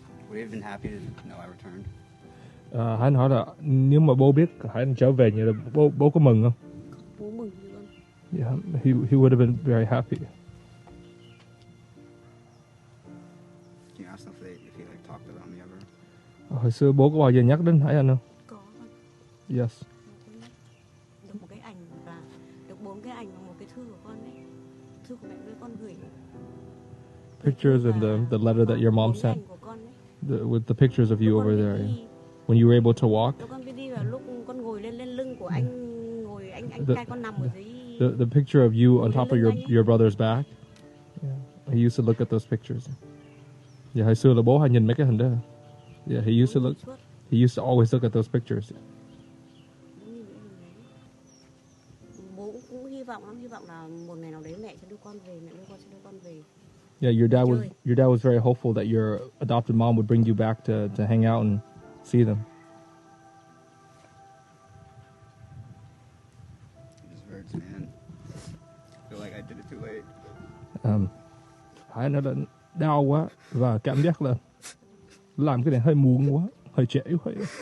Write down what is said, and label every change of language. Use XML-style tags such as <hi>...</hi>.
<en>Would you have been happy to know I returned?</en> <vi>Hải hỏi là nếu mà bố biết Hải trở về như là bố có mừng không? Bố mừng chứ con.</vi> <en>Yeah, he would have been very happy. Can you ask them if he like talked about me ever?</en> <vi>Hồi xưa bố có bao giờ nhắc đến Hải Anh không? Có con.</vi> <en>Yes.</en> <vi>Được một cái ảnh và được 4 cái ảnh và một cái thư của con đấy. Thư của mẹ với con gửi.</vi> <en>Pictures and the letter that your mom sent.</en> <vi>Ảnh của con đấy.</vi> <en>With the pictures of you over there, yeah. When you were able to walk.</en> <vi>Con đi vào lúc con ngồi lên lưng của anh, ngồi anh trai con nằm ở dưới.</vi> <en>The picture of you on top of your brother's back. Yeah. He used to look at those pictures.</en> <vi>Yeah, hồi xưa là bố hay nhìn mấy cái hình đó.</vi> <en>Yeah, he used to always look at those pictures.</en> <vi>Bố cũng hy vọng là một ngày nào đấy mẹ sẽ đưa con về, mẹ sẽ đưa con về.</vi> <en>Yeah, your dad was very hopeful that your adopted mom would bring you back to hang out and see them. It just hurts, man. I feel like I did it too late.</en> <vi>Hải nói là đau quá và cảm giác là làm cái này hơi muộn quá, hơi trễ quá.</vi>